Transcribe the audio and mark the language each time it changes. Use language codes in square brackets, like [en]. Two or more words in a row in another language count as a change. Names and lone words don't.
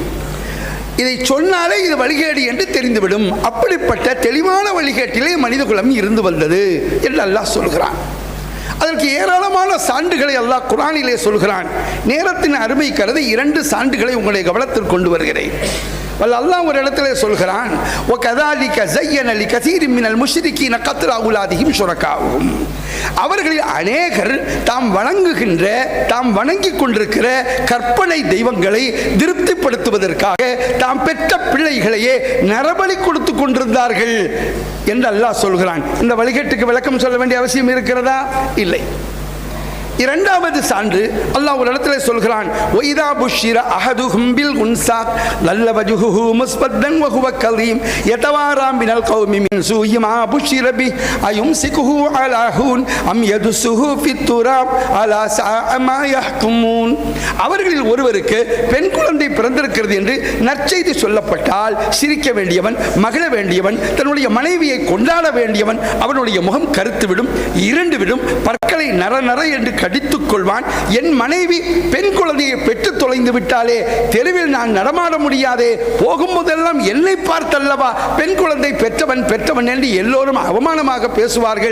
[ta] இதை சொன்னாலே இது வழிகேடு என்று தெரிந்துவிடும். அப்படிப்பட்ட தெளிவான வழிகேட்டிலே மனிதகுலம் இருந்து வந்தது என்று அல்லாஹ் சொல்கிறான். அதற்கு ஏராளமான சான்றுகளை அல்லாஹ் குர்ஆனிலே சொல்கிறான். நேரத்தின் அருமை கருதி 2 சான்றுகளை உங்களுடைய கவனத்தில் கொண்டு வருகிறேன். அல்லாஹ் ஒரு இடத்திலே சொல்கிறான், [ar] وَكَذَلِكَ زَيَّنَ لِكَثِيرٍ مِنَ الْمُشْرِكِينَ قَتْلَ أَوْلَادِهِمْ شُرَكَاؤُهُمْ. [ta] அவர்களில் அநேகர் தாம் வணங்குகின்ற, தாம் வணங்கிக் கொண்டிருக்கிற கற்பனை தெய்வங்களை திருப்திப்படுத்துவதற்காக தாம் பெற்ற பிள்ளைகளையே நரபலி கொடுத்து கொண்டிருந்தார்கள் என்று அல்லாஹ் சொல்கிறான். இந்த வழிகேட்டுக்கு விளக்கம் சொல்ல வேண்டிய அவசியம் இருக்கிறதா? இல்லை. இரண்டாவது சான்று அல்லாஹ் ஒரு இடத்துல சொல்கிறான், [ar] وَإِذَا بُشِّرَ أَحَدُهُمْ بِالْأُنْثَى ظَلَّ وَجْهُهُ مُسْوَدًّا وَهُوَ كَظِيمٌ يَتَوَارَى مِنَ الْقَوْمِ مِنْ سُوءِ مَا بُشِّرَ بِهِ أَيُمْسِكُهُ عَلَى هُونٍ أَمْ يَدُسُّهُ فِي التُّرَابِ أَلَا سَاءَ مَا يَحْكُمُونَ. [ta] அவர்களில் ஒருவருக்கு பெண் குழந்தை பிறந்திருக்கிறது என்று நற்செய்தி சொல்லப்பட்டால் சிரிக்க வேண்டியவன், மகிழ வேண்டியவன், தன்னுடைய மனைவியை கொண்டாட வேண்டியவன், அவனுடைய முகம் கருத்து விடும், இருண்டு விடும், பற்களை நர நர என்று கடித்துக் கொள்வான். என் மனைவி பெண் குழந்தையை பெற்று தொலைந்து விட்டாலே, தெருவில் நான் நடமாட முடியாதே, போகும்போதெல்லாம் என்னை பார்த்தல்லவா பெண் குழந்தை பெற்றவன் பெற்றவன் என்று எல்லோரும் அவமானமாக பேசுவார்கள்.